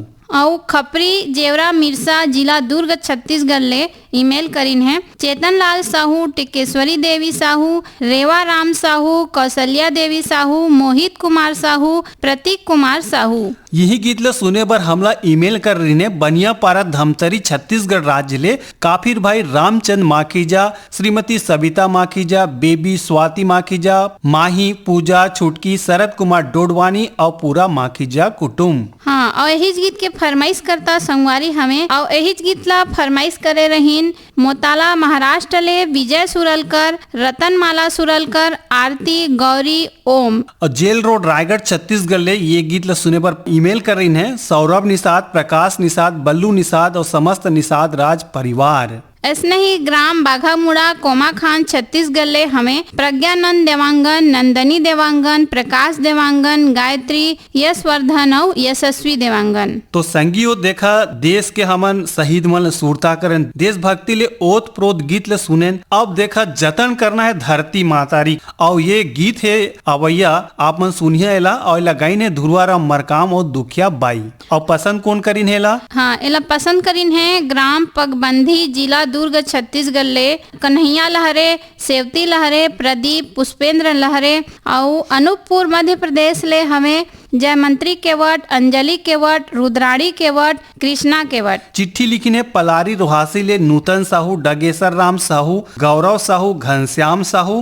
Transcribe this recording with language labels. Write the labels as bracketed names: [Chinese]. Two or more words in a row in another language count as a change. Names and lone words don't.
[Chhattisgarhi] और खपरी जेवरा मिर्सा जिला दुर्ग छत्तीसगढ़ ले ईमेल करीन है चेतन लाल साहू, टिकेश्वरी देवी साहू, रेवा राम साहू, कौशल्या देवी साहू, मोहित कुमार साहू, प्रतीक कुमार साहू। यही गीत ल सुने बर हमला ईमेल कर रही ने बनियापारा धमतरी छत्तीसगढ़ राज्य ले काफिर भाई रामचंद माखीजा, श्रीमती सविता माखीजा, बेबी स्वाति माखीजा, माही पूजा छुटकी, शरद कुमार डोडवानी और पूरा माखीजा कुटुम्ब। हाँ, और यही गीत के फरमाइश करता संगवारी हमें और यही गीत ला फरमाइश करे रहीन मोताला महाराष्ट्र ले विजय सुरलकर, रतनमाला सुरलकर, आरती, गौरी, ओम। और जेल रोड रायगढ़ छत्तीसगढ़ ले ये गीत ल सुने पर ईमेल कर रही है सौरभ निषाद, प्रकाश निषाद, बल्लू निषाद और समस्त निषाद राज परिवार। ऐसने ही ग्राम बाघामुड़ा कोमा खान छत्तीसगढ़ ले हमें प्रज्ञानंद देवांगन, नंदनी देवांगन, प्रकाश देवांगन, गायत्री, यशवर्धन और यशस्वी देवांगन। तो संगियो देखा देश के हमन शहीद मन सूरता करन, देशभक्ति ले ओत प्रोत गीत ले सुनेन। अब देखा जतन करना है धरती मातारी और ये गीत है अवैया आप मन सुनिए एला और लगाइन है ध्रुवाराम मरकाम और दुखिया बाई। और पसंद कौन करीन हेला? हाँ, एला पसंद करीन है ग्राम पगबंधी जिला दुर्ग छत्तीसगढ़ ले कन्हैया लहरे, सेवती लहरे, प्रदीप, पुष्पेंद्र लहरे और अनूपपुर मध्य प्रदेश ले हमें जयमंत्री केवट, अंजलि केवट, रुद्राणी केवट, कृष्णा केवट। चिट्ठी लिखी ने पलारी रोहासी ले नूतन साहू, डगेसर राम साहू, गौरव साहू, घनश्याम साहू।